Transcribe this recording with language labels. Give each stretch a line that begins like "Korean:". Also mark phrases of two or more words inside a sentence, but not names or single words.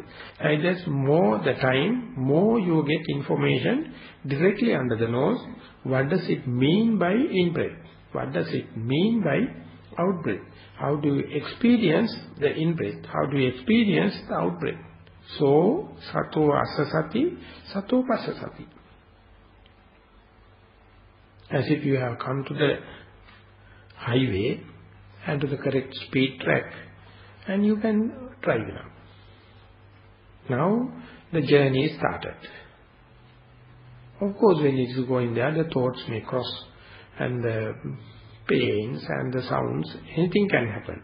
English: And as more the time, more you get information directly under the nose. What does it mean by in-breath? What does it mean by out-breath? How do you experience the in-breath? How do you experience the out-breath? So,
Pali: sato asasati, sato pasasati.
English: As if you have come to the highway and to the correct speed track, and you can drive now. Now the journey is started. Of course, when it is going there, the thoughts may cross, and the pains and the sounds, anything can happen.